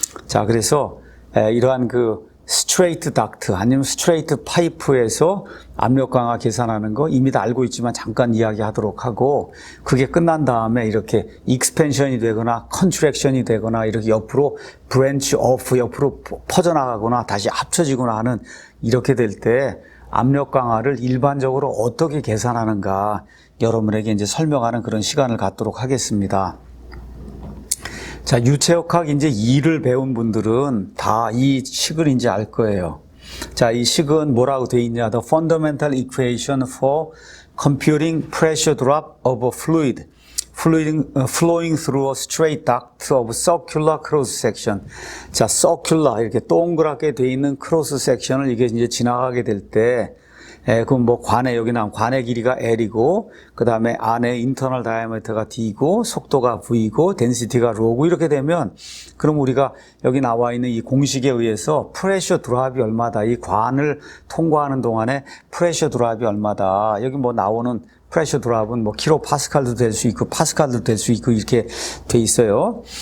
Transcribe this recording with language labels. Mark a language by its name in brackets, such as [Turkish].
[Korean] 자, 그래서 이러한 그 스트레이트 닥트 아니면 스트레이트 파이프에서 압력 강화 계산하는 거 이미 다 알고 있지만 잠깐 이야기하도록 하고, 그게 끝난 다음에 이렇게 익스펜션이 되거나 컨트랙션이 되거나 이렇게 옆으로 브랜치 오프 옆으로 퍼져나가거나 다시 합쳐지거나 하는 이렇게 될 때 압력 강화를 일반적으로 어떻게 계산하는가 여러분에게 이제 설명하는 그런 시간을 갖도록 하겠습니다. 자, 유체역학 이제 2를 배운 분들은 다 이 식을 이제 알 거예요. 자, 이 식은 뭐라고 되어 있냐? [English] The fundamental equation for computing pressure drop of a fluid flowing through a straight duct of circular cross section. [Korean] 자, circular 이렇게 동그랗게 되어 있는 크로스 섹션을 이게 이제 지나가게 될 때, 그럼 뭐 여기 나온 관의 길이가 L이고, 그 다음에 안에 인터널 다이아미터가 D고, 속도가 V고, 덴시티가 Rho고, 이렇게 되면, 그럼 우리가 여기 나와 있는 이 공식에 의해서 프레셔 드랍이 얼마다, 이 관을 통과하는 동안에 프레셔 드랍이 얼마다, 여기 뭐 나오는 프레셔 드랍은 뭐 킬로 파스칼도 될 수 있고 파스칼도 될 수 있고 이렇게 돼 있어요.